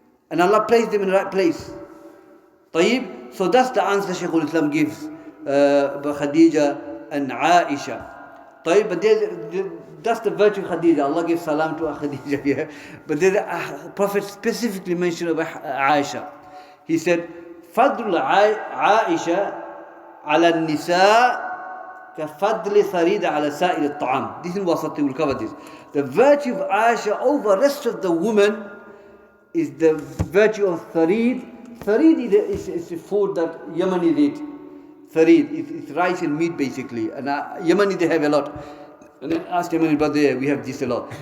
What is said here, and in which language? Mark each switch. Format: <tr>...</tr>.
<en>And Allah placed them in the right place.</en> <ar>طيب?</ar> <en>So that's the answer Shaykh al-Islam gives. Khadija and Aisha. طيب, but that's the virtue of Khadija. Allah gives salam to Khadija here. But the Prophet specifically mentioned about Aisha. He said,</en> <ar>فضل عائشة على النساء كفضل ثريد على سائر الطعام.</ar> <en>This is Wasati will cover this. The virtue of Aisha over the rest of the women is the virtue of tharid. Tharid is a food that Yemenis eat. Tharid, it's rice and meat basically. And Yemeni they have a lot. And I asked Yemeni brother, we have this a lot.</en>